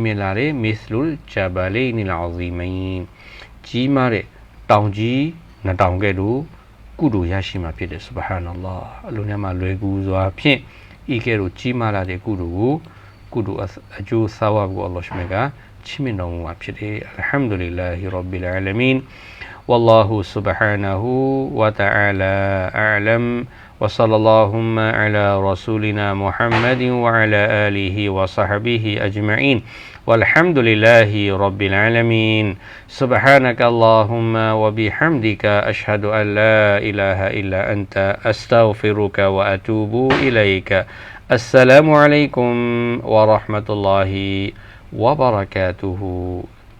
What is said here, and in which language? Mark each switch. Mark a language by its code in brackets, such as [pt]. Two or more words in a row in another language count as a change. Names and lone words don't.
[my] မြင့်လာတဲ့ [ar] مثل الجبلين العظيمين [my] ကြီးမားတဲ့တောင်ကြီးနှစ်တောင်ကဲ့သို့ကုသိုလ်ရရှိ မှာဖြစ်တယ် [ar] سبحان الله [my] အလိုနေရာမှာလွယ်ကူစွာဖြင့်ဤကဲ့သို့ကြီးမားလာ တဲ့ကုသိုလ်ကိုကုသိုလ်အကျိုးဆာဝတ်ကိုအလ္လာဟ်ရှမေကချီးမြှင့်တော်မူမှာ [ar] ဖြစ်တယ် الحمد لله رب العالمين والله سبحانه وتعالى أعلم وصلى اللهم على رسولنا محمد وعلى آله وصحبه أجمعين والحمد لله رب العالمين سبحانك اللهم وبحمدك أشهد أن لا إله إلا أنت أستغفرك وأتوب إليك السلام عليكم ورحمة الله وبركاته